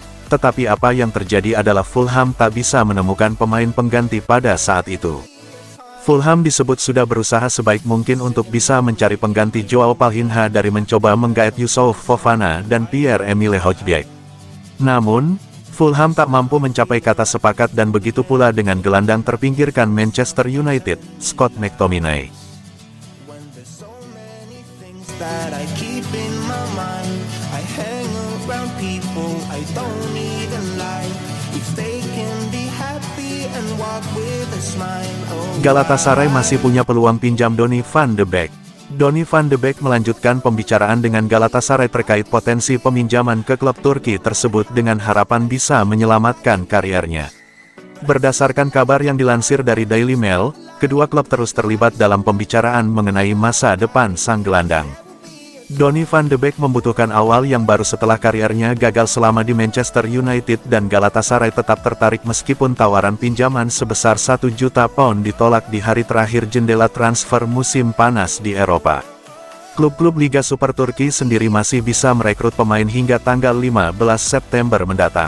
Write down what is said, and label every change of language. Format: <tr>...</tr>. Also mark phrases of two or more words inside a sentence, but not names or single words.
<id>Tetapi apa yang terjadi adalah Fulham tak bisa menemukan pemain pengganti pada saat itu. Fulham disebut sudah berusaha sebaik mungkin untuk bisa mencari pengganti Joao Palhinha dari mencoba menggait Youssouf Fofana dan Pierre-Emile Hojbjerg. Namun, Fulham tak mampu mencapai kata sepakat dan begitu pula dengan gelandang terpinggirkan Manchester United, Scott McTominay.</id> <en>That I keep in my mind, I hang around people I don't even like. If they can be happy and walk with a smile.</en> <id>Galatasaray masih punya peluang pinjam Donny van de Beek. Donny van de Beek melanjutkan pembicaraan dengan Galatasaray terkait potensi peminjaman ke klub Turki tersebut dengan harapan bisa menyelamatkan kariernya. Berdasarkan kabar yang dilansir dari Daily Mail, kedua klub terus terlibat dalam pembicaraan mengenai masa depan sang gelandang. Donny van de Beek membutuhkan awal yang baru setelah kariernya gagal selama di Manchester United dan Galatasaray tetap tertarik meskipun tawaran pinjaman sebesar 1 juta pound ditolak di hari terakhir jendela transfer musim panas di Eropa. Klub-klub Liga Super Turki sendiri masih bisa merekrut pemain hingga tanggal 15 September mendatang.</id>